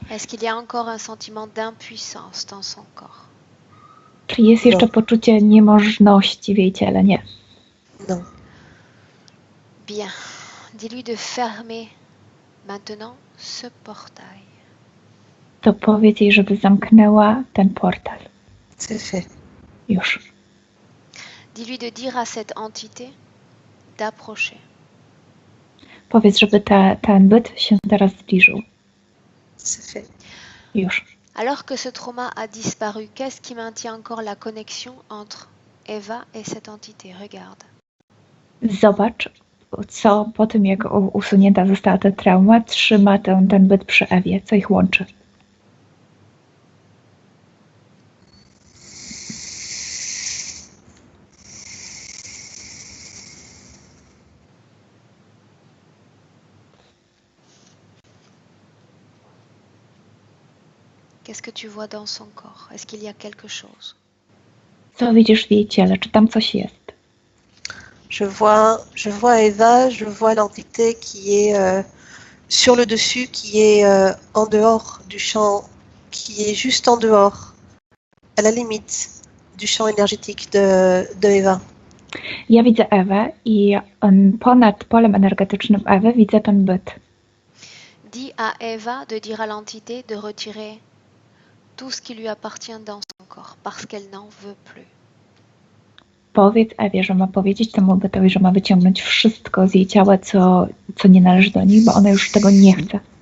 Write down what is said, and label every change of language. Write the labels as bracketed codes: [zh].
[fr] Est-ce qu'il y a encore un sentiment d'impuissance dans son corps? [pl] Czy jest jeszcze poczucie niemożności w jej ciele? Nie. [fr] Non. Bien. Dis-lui de fermer maintenant ce portail. [pl] To powiedz jej, żeby zamknęła ten portal. [fr] C'est fait. [pl] Już. [fr] Dis-lui de dire à cette entité d'approcher. [pl] Powiedz, żeby ten byt się teraz zbliżył. [fr] C'est fait. [pl] Już. [fr] Alors que ce trauma a disparu, qu'est-ce qui maintient encore la connexion entre Eva et cette entité? Regarde. [pl] Zobacz, co po tym, jak usunięta została ta trauma, trzyma ten byt przy Ewie, co ich łączy. [fr] Qu'est-ce que tu vois dans son corps? Est-ce qu'il y a quelque chose? [pl] Co widzisz w jej ciele? Czy tam coś jest? [fr] Je vois Eva, je vois l'entité qui est sur le dessus, qui est en dehors du champ, qui est juste en dehors, à la limite du champ énergétique de Eva. [pl] Ja widzę Ewę i ponad polem energetycznym Ewy widzę ten byt. [fr] Dis à Eva de dire à l'entité de retirer tout ce qui lui appartient dans son corps parce qu'elle n'en veut plus. [pl] Powiedz Ewie, że ma powiedzieć temu bytowi, że ma wyciągnąć wszystko z jej ciała, co nie należy do niej, bo ona już tego nie chce.